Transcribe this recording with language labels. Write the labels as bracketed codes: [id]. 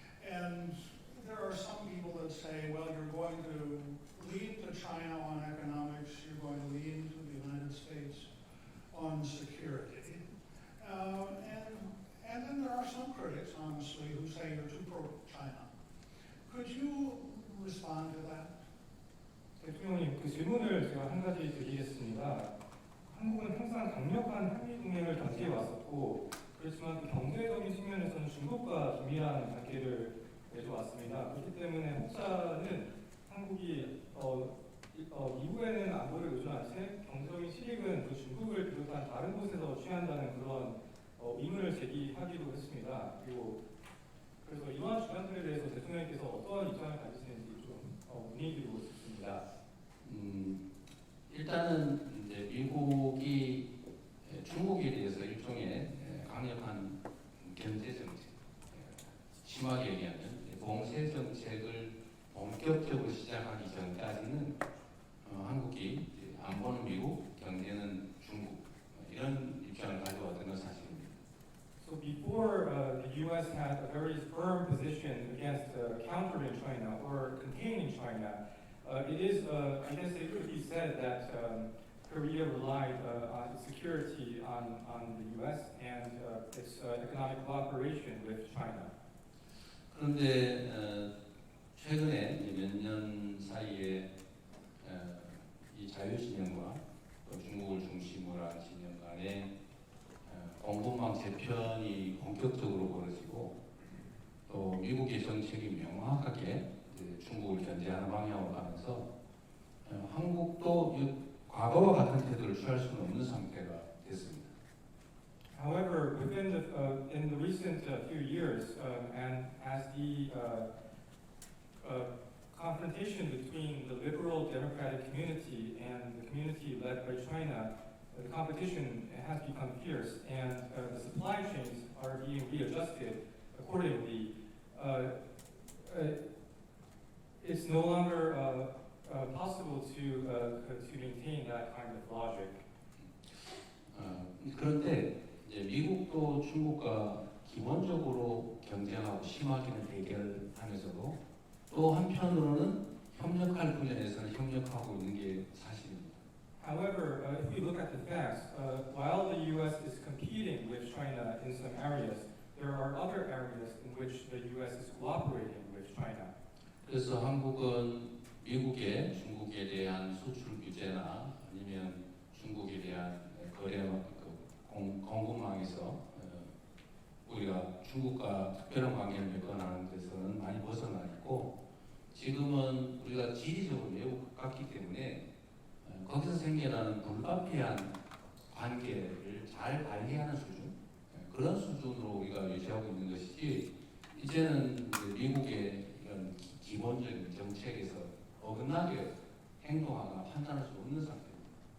[en] And there are some people that say, well, you're going to lead to China on economics, you're going to lead to the United States on security. And then there are some critics, honestly, who say you're too pro-China. Could you respond to that? [ko] 대통령님, 그 질문을 제가 한 가지 드리겠습니다. 한국은 항상 강력한 한미 동맹을 견지해 왔었고, 그렇지만 그 경제적인 측면에서는 중국과 긴밀한 관계를 맺어왔습니다. 그렇기 때문에 혹자는 한국이 미국에는 안보를 의존한 채 경제적인 실익은 그 중국을 비롯한 다른 곳에서 취한다는 그런 의문을 제기하기도 했습니다. 그리고 그래서 이러한 주장들에 대해서 대통령께서 어떠한 입장을 가지시는지 좀 문의드리고 싶습니다. 일단은 이제 미국이 중국에 대해서 일종의 강력한 견제 정책, 심하게 얘기하면 봉쇄 정책을 본격적으로 시작하기 전까지는 한국이 안보는 미국, 경제는 중국 이런 입장을 가져왔던 건 사실입니다. [en] So before the U.S. had a very firm position against countering China or containing China, it is, I guess it could be said that Korea relied on its security on the U.S. and its economic cooperation with China. [ko] 그런데 최근에 몇 년 사이에 이 자유진영과 또 중국을 중심으로 한 진영 간의 공급망 재편이 본격적으로 벌어지고 또 미국의 정책이 명확하게 중국을 견제하는 방향으로 가면서 한국도 과거와 같은 태도를 취할 수는 없는 상태가 됐습니다. [en] However, in the recent few years, and as the confrontation between the liberal democratic community and the community led by China, the competition has become fierce, and the supply chains are being readjusted accordingly. It's no longer possible to maintain that kind of logic. [ko] 그런데 이제 미국도 중국과 기본적으로 경쟁하고 심하게는 대결하면서도 또 한편으로는 협력할 분야에서는 협력하고 있는 게 사실입니다. [en] However, if we look at the facts, while the U.S. is competing with China in some areas, there are other areas in which the U.S. is cooperating with China. [ko] 그래서 한국은 미국에 중국에 대한 수출 규제나 아니면 중국에 대한 거래 공급망에서 우리가 중국과 특별한 관계를 맺어나가는 데서는 많이 벗어나 있고 지금은 우리가 지리적으로 매우 가깝기 때문에 거기서 생겨나는 불가피한 관계를 잘 관리하는 수준 그런 수준으로 우리가 유지하고 있는 것이지 이제는 미국의 이런 기본적인 정책에서 어긋나게 행동하거나 판단할 수 없는 상태입니다.